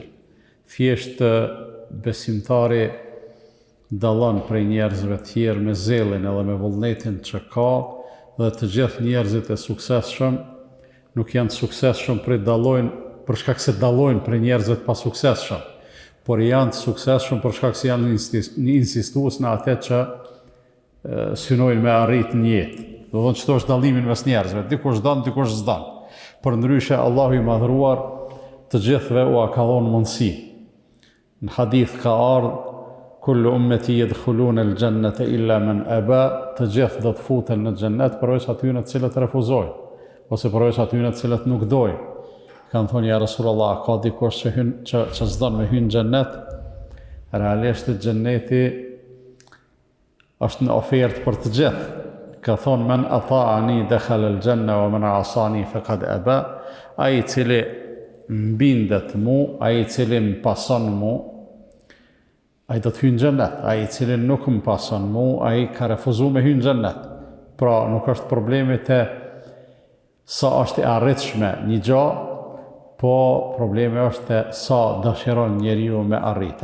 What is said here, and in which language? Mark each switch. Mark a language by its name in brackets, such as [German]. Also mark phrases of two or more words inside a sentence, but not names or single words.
[Albanian] Thjesht besimtari dallon prej njerëzve tjerë me zellin edhe me vullnetin që ka, dhe të gjithë njerëzit e suksesshëm nuk janë të suksesshëm për shkak se dallojnë prej njerëzve të pasuksesshëm, por janë të suksesshëm për shkak se janë insistues në atë që synojnë me arrit në jetë. Do thonë çdo është dallimin mes njerëzve, dikush don, dikush s'don. Përndryshe Allahu i madhruar të gjithëve u ka dhënë mundësi. Në hadith ka ardhur [Arabic] كل أمتي يدخلون الجنة إلا من أبى, [Albanian] të gjithë do të futen në xhennet përveç atyre të cilët refuzojnë, ose përveç atyre të cilët nuk dojnë. Kanë thonë [Arabic] يا رسول الله, [Albanian] ka dikush që s'don me hyrë në xhennet? Realisht xhenneti është në ofertë për të gjithë. Ka thonë [Arabic] من أطاعني دخل الجنة ومن عصاني فقد أبى, [Albanian] ai i cili mbindet mu, ai i cili më pason mu, ai do të hyjë në xhennet. Ai i cili nuk më pason mu, ai ka refuzuar me hyrë në xhennet. Pra nuk është problemi te sa është e arritshme një gjë, po problemi është te sa dëshiron njeriu me arrit.